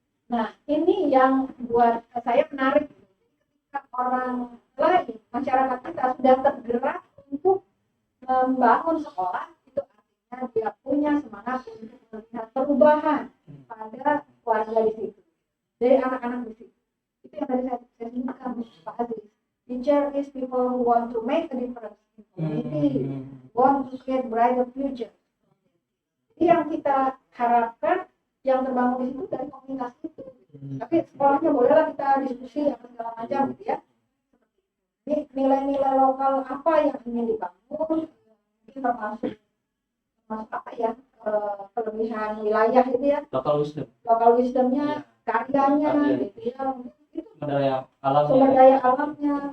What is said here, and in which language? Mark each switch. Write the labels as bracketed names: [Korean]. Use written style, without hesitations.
[Indonesian] Nah ini yang buat saya menarik, orang lain, masyarakat kita sudah tergerak untuk membangun sekolah, itu artinya dia punya semangat untuk melihat perubahan pada warga di situ, dari anak-anak di situ. Itu yang tadi saya sebutkan Pak Aziz. [English] Teacher is people who want to make a difference in community, want to create brighter future. [Indonesian] Jadi yang kita harapkan yang terbangun di situ dari komunitas itu. Tapi sekolahnya bolehlah kita diskusi apa segala macam gitu ya. Ini nilai-nilai lokal apa yang ingin dibangun, ini termasuk apa ya, kelebihan wilayah itu ya, local wisdomnya, karyanya gitu ya, itu sumber daya alamnya.